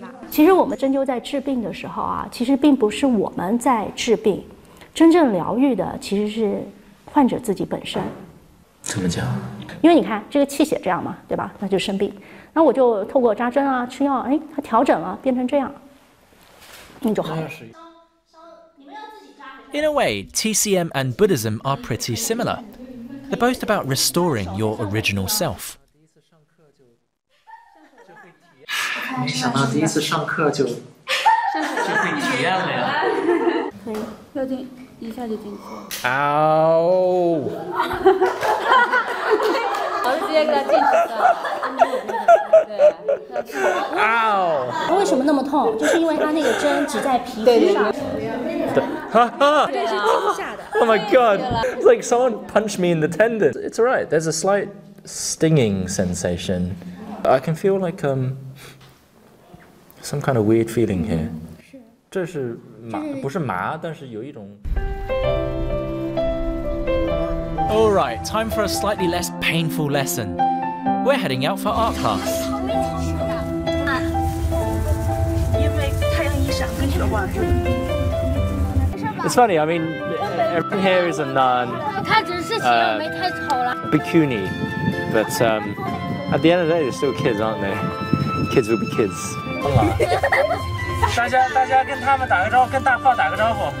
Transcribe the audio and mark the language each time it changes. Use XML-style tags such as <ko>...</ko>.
<zh>其实我们针灸在治病的时候啊，其实并不是我们在治病，真正疗愈的其实是患者自己本身。怎么讲？因为你看这个气血这样嘛，对吧？那就生病。那我就透过扎针啊、吃药，哎，它调整了，变成这样，你就好了。</zh> <en>In a way, TCM and Buddhism are pretty similar. They're both about restoring your original self.</en> <zh>没想到第一次上课就会体验了呀！可以，要进一下就进去。嗷！我是直接给他进去的。对。嗷！它为什么那么痛？就是因为它那个针只在皮肤上。对，哈哈。这是惊吓的。</zh> <en>Oh my god! It's like someone punched me in the tendon. It's alright. There's a slight stinging sensation. I can feel like some kind of weird feeling here.</en> <zh>这是麻，不是麻，但是有一种。</zh> <en>Alright, time for a slightly less painful lesson. We're heading out for art class. It's funny, I mean, everyone here is a nun, bikini, but at the end of the day, they're still kids, aren't they? Kids will be kids.</en> <zh>大家跟他们打个招呼，跟大炮打个招呼。</zh>